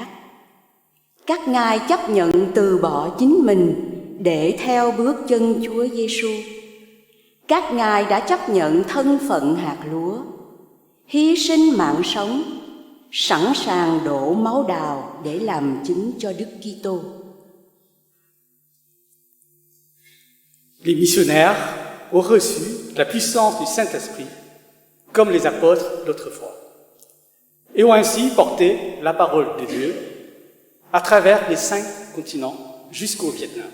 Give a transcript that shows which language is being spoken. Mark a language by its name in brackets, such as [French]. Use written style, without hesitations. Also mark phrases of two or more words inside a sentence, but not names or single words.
[Vietnamese] Các ngài chấp nhận từ bỏ chính mình để theo bước chân Chúa Giêsu. Các ngài đã chấp nhận thân phận hạt lúa, hy sinh mạng sống, sẵn sàng đổ máu đào để làm chứng cho Đức Kitô. [French] Les missionnaires ont reçu la puissance du Saint-Esprit, comme les apôtres d'autrefois, et ont ainsi porté la parole de Dieu à travers les 5 continents jusqu'au Vietnam.